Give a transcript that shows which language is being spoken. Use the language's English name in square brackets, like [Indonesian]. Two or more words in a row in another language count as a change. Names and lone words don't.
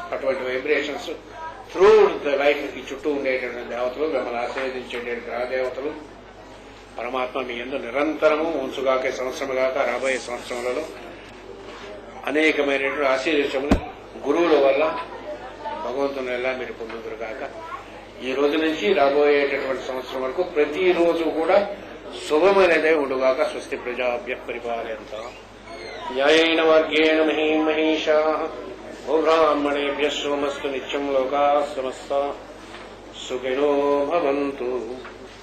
[Telugu] అటువంటి [English] vibrations through the life [Telugu] ఈ చుట్టూ ఉండేటటువంటి దేవతలు, మిమ్మల్ని ఆశీర్వదించే గ్రహదేవతలు, పరమాత్మ మీ యందు నిరంతరము ఉంచుగాక. సంవత్సరం గాక రాబోయే సంవత్సరములలో అనేకమైనటువంటి ఆశీర్వచములు గురువుల వల్ల భగవంతుని ఎలా మీరు పొందుదురుగాక. ఈ రోజు నుంచి రాబోయేటటువంటి సంవత్సరం వరకు ప్రతిరోజు కూడా శుభమైనదే ఉండుగాక. [Sanskrit] స్వస్తి ప్రజాభ్య పరిపాలయంతాం న్యాయేన మార్గేణ మహీం మహీషాః గోబ్రాహ్మణేభ్యः శుభమస్తు నిత్యం లోకాః సమస్తాః సుఖినో భవంతు.